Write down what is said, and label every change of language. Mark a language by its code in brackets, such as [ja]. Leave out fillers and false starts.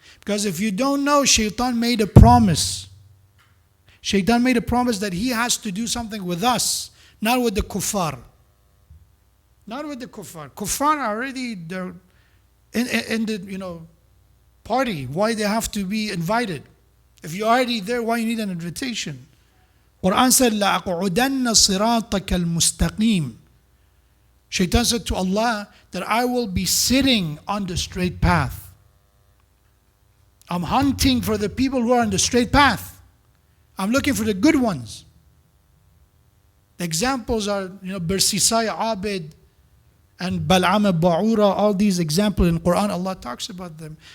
[en] Because if you don't know, shaitan made a promise. Shaitan made a promise that he has to do something with us, not with the kuffar. Not with the kuffar. Kuffar are already they're in the party. Why they have to be invited? If you're already there, why you need an invitation? Quran said, [ar] لَأَقْعُدَنَّ صِرَاطَكَ الْمُسْتَقِيمِ. [en] Shaitan said to Allah that I will be sitting on the straight path. I'm hunting for the people who are on the straight path. I'm looking for the good ones. The examples are, Bersisai Abid and Bal'am Ba'ura, all these examples in Quran, Allah talks about them.